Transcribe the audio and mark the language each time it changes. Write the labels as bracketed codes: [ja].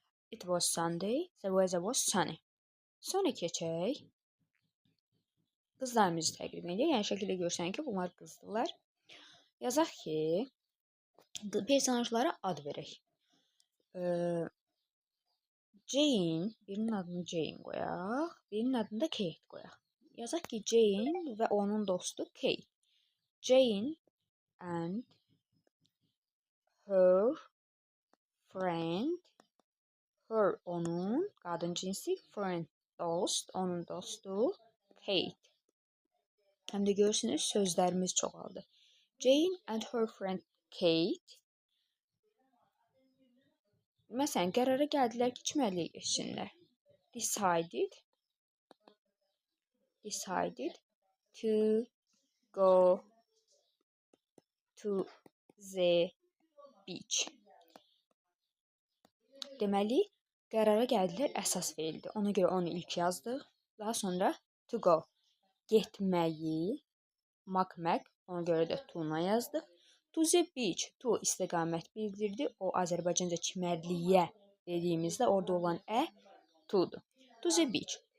[en] It was Sunday, the weather was sunny. [az] Sonra keçək. Qızlarımızı təqdim edək. Yəni şəkildə görsən ki, bunlar qızdırlar. Yazaq ki, personajlara ad verək. Jane, birinin adını Jane qoyaq, birinin adını da Kate qoyaq. Yazaq ki, Jane və onun dostu Kate. [en] Jane and her friend, [az] her onun, qadın cinsi, friend dost, onun dostu Kate. Həm də görürsünüz, sözlərimiz çoxaldı. [en] Jane and her friend Kate. [az] Məsələn, qərara gəldilər ki, çimərliyə getsinlər. [en] Decided to go to the beach. [az] Deməli, qərara gəldilər əsas feildir. Ona görə onu ilk yazdıq. Daha sonra to go. Getməyi, makmək, ona görə də to-na yazdıq. [en] To the beach, [az] to istiqamət bildirdi. O Azərbaycanca çimərliyə dediyimizdə orada olan to-dur. To the beach.